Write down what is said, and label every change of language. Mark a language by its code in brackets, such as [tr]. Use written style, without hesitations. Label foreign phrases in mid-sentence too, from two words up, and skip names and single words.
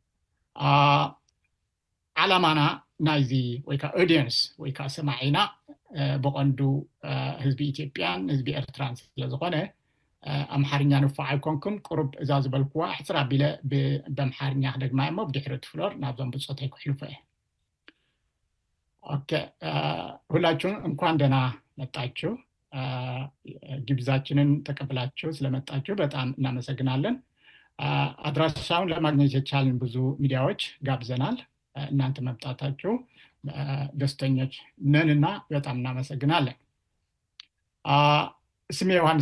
[ti] ዓላማና ናይዚ ወይ ከዓ ኦዲየንስ ወይ ከዓ ሰማዒና ብቐንዱ ህዝቢ ኢትዮጵያን ህዝቢ ኤርትራን ስለ ዝኾነ ኣምሓርኛ ንፋዕ ኣይኮንኩን ቁሩብ እዛ ዝበልክዋ ሕፅር ኣቢለ በምሓርኛ ክደግማ እሞ ብድሕሪ ትፍሎር ናብዞም ብፆተይ ክሕልፎ እየ [am] ኦኬ ሁላችሁም እንኳን ደህና መጣችሁ ግብዛችንን ተቀብላችሁ ስለመጣችሁ በጣም እናመሰግናለን አድራሻውን ለማግኘት የቻልን ብዙ ሚዲያዎች ጋብዘናል እናንተ መምጣታችሁ ደስተኞች ነንና በጣም እናመሰግናለን ስሜ ዮሐንስ